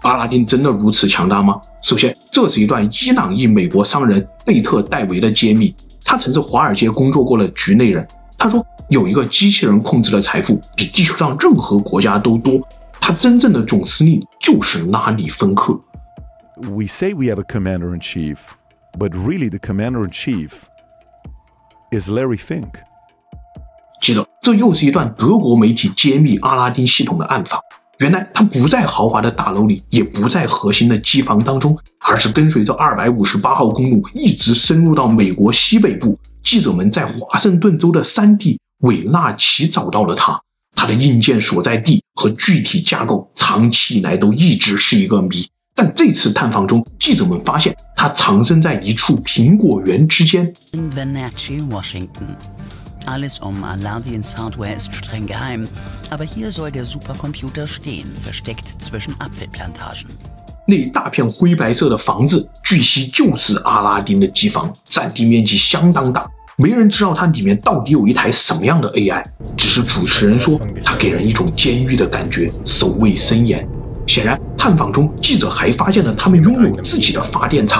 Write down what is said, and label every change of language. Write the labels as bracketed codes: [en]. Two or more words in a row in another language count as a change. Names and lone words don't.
[zh] 阿拉丁真的如此强大吗？首先，这是一段伊朗裔美国商人贝特戴维的揭秘。他曾是华尔街工作过的局内人。他说，有一个机器人控制的财富比地球上任何国家都多。他真正的总司令就是拉里·芬克。 [en] We say we have a commander-in-chief, but really the commander-in-chief is Larry Fink. [zh] 接着，这又是一段德国媒体揭秘阿拉丁系统的暗访。原来他不在豪华的大楼里，也不在核心的机房当中，而是跟随着258号公路一直深入到美国西北部。记者们在华盛顿州的山地韦纳奇找到了他。他的硬件所在地和具体架构长期以来都一直是一个谜。但这次探访中，记者们发现他藏身在一处苹果园之间。 [de] Alles Aladins Hardware ist streng geheim, aber hier soll der Supercomputer stehen, versteckt zwischen Apfelplantagen. [zh] 那一大片灰白色的房子，据悉就是阿拉丁的机房，占地面积相当大。没人知道它里面到底有一台什么样的 AI， 只是主持人说它给人一种监狱的感觉，守卫森严。显然，探访中记者还发现了他们拥有自己的发电厂。